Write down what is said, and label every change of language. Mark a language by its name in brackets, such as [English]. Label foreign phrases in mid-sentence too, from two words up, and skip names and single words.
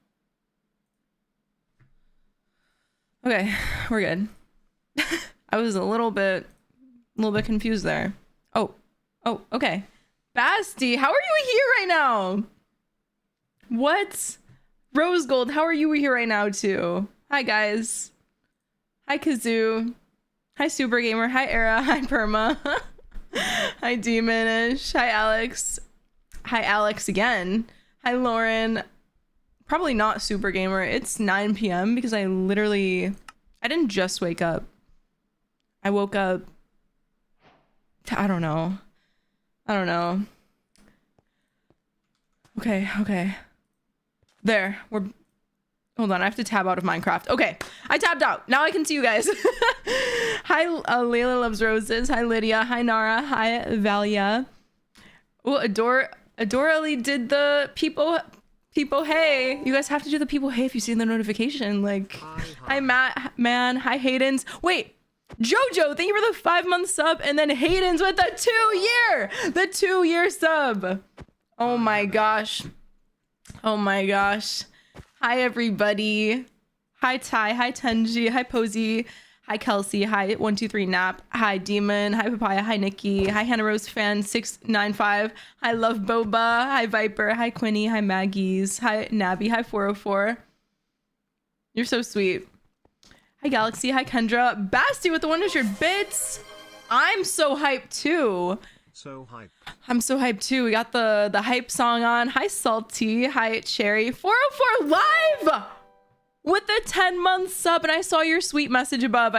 [English] Okay, we're good. I was a little bit confused there. Oh, okay. Basti, how are you here right now? What? Rose Gold, how are you here right now too? Hi guys. Hi Kazoo. Hi Super Gamer. Hi Era. Hi Perma. Hi Demonish. Hi Alex. Hi Alex again. Hi Lauren. Probably not Super Gamer. It's 9 p.m. because I didn't just wake up. I woke up. I don't know. Okay. There. Hold on. I have to tab out of Minecraft. Okay. I tabbed out. Now I can see you guys. Hi, Layla Loves Roses. Hi, Lydia. Hi, Nara. Hi, Valia. Oh, Adorally did the people hey. You guys have to do the people hey if you see the notification. Like, hi Matt, man. Hi, Hayden's. Wait. Jojo, thank you for the 5-month sub, and then Hayden's with the 2-year sub. Oh my gosh. Hi everybody. Hi Ty. Hi Tenji. Hi Posey. Hi Kelsey. Hi 123 Nap. Hi Demon. Hi Papaya. Hi Nikki. Hi Hannah Rose fan 695. Hi Love Boba. Hi Viper. Hi Quinny. Hi Maggie's. Hi Nabby. Hi 404. You're so sweet. Hi Galaxy. Hi Kendra. Basti with the 100 bits. I'm so hyped too. I'm so hyped too. We got the hype song on. Hi Salty. Hi Cherry. 404 live with the 10-month sub, and I saw your sweet message above.